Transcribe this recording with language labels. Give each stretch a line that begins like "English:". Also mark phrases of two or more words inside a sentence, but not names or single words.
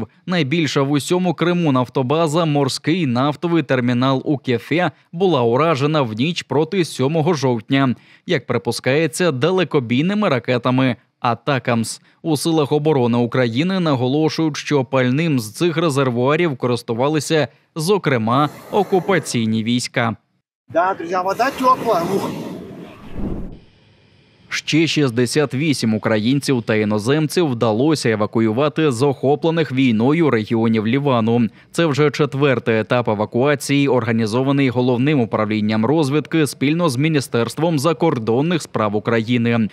Ukrainian: Найбільша в усьому Криму нафтобаза, морський нафтовий термінал у КЕФЕ, була уражена в ніч проти 7 жовтня. Як припускається, далекобійними ракетами «Атакамс». У силах оборони України наголошують, що пальним з цих резервуарів користувалися, зокрема, окупаційні війська.
Russian: Да, друзья, вода теплая.
Ukrainian: Ще 68 українців та іноземців вдалося евакуювати з охоплених війною регіонів Лівану. Це вже 4-й етап евакуації, організований Головним управлінням розвідки спільно з Міністерством закордонних справ України.